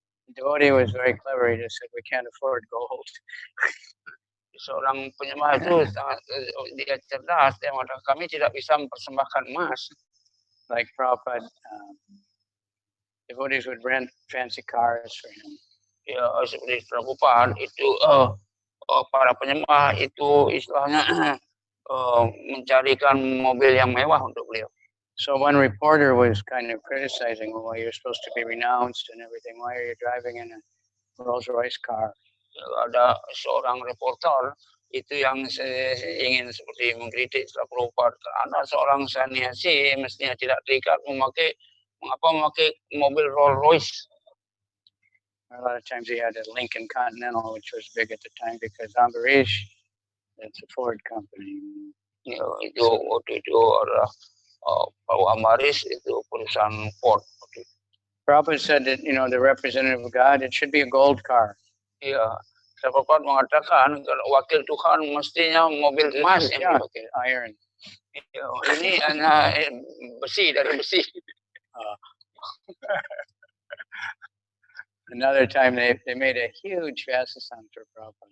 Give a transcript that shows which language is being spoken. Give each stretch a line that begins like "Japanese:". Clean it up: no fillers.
English: The devotee was very clever. He just said, we can't afford gold.
Indonesian: Seorang penyembah itu sangat dia cerdas. Dia mengatakan kami tidak bisa mempersembahkan emas.
English: Like Prabhupada, devotees would rent fancy cars for him.
Indonesian: Ya, seperti Prabhupada itu para penyembah itu istilahnya mencarikan mobil yang mewah untuk beliau.
English: So one reporter was kind of criticizing, well, you're supposed to be renounced and everything. Why are you driving in a Rolls Royce car?
Indonesian: Ada seorang reporter itu yang ingin seperti mengkritik Prabhupada. Anda seorang sannyasi mestinya tidak terikat mengapa memakai mobil Rolls Royce?
English: A lot of times he had a Lincoln Continental, which was big at the time because Ambarish, that's a Ford company.
Indonesian: Ya, itu waktu itu ada Ambarish itu perusahaan Ford.
English: Prabhupada said that, the representative of God, it should be a gold car.
Indonesian: Ya, Prabhupada mengatakan kalau wakil Tuhan mestinya mobil emas yang dipakai.
English: Iron.
Indonesian: Ya, ini hanya besi dari besi.
English: Another time they made a huge Vasasan for Prabhupada.